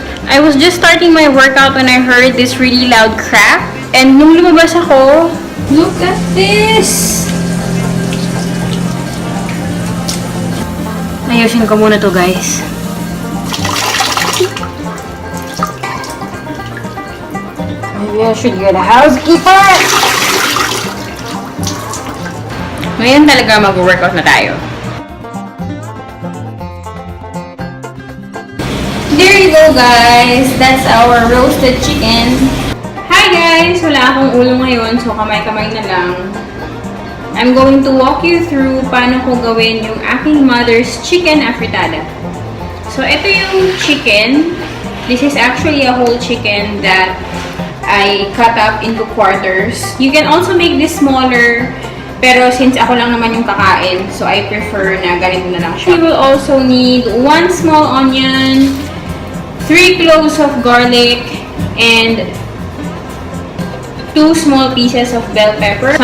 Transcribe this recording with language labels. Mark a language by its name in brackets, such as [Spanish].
[English] I was just starting my workout when I heard this really loud crack and [Filipino] nung lumabas ako, [English] look at this! [Filipino] Ayusin ko muna to, guys. [English] Maybe I should get a housekeeper. [Filipino] Ngayon talaga mag-workout na tayo. [English] There you go, guys. That's our roasted chicken. Hi, guys! [Filipino] Wala akong ulo ngayon, so kamay-kamay na lang. [English] I'm going to walk you through [Filipino] paano ko gawin yung aking [English] mother's chicken afritada. So, [Filipino] ito yung [English] chicken. This is actually a whole chicken that I cut up into quarters. You can also make this smaller, pero since [Filipino] ako lang naman yung kakain, [English] so I prefer [Filipino] na ganito na lang siya. [English] You will also need 1 small onion, 3 cloves of garlic, and 2 small pieces of bell pepper.